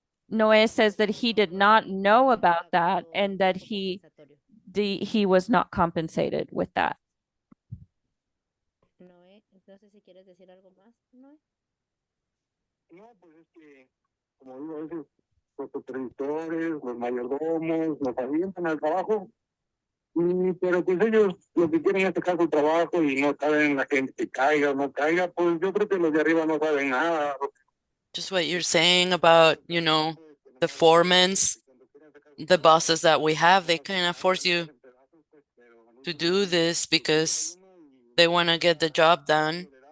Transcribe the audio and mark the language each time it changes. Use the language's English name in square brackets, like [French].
[English] Noe says that he did not know about that, and that he was not compensated with that. [Spanish] Noé, entonces si quieres decir algo más, Noé. No, pues es que, como digo, a veces los supervisores, los mayordomos, nos avientan al trabajo, pero pues ellos lo que quieren es sacar su trabajo y no saben la gente que caiga o no caiga, pues yo creo que los de arriba no saben nada. [English] Just what you're saying about, the foremans, the bosses that we have, they kind of force you to do this because they want to get the job done.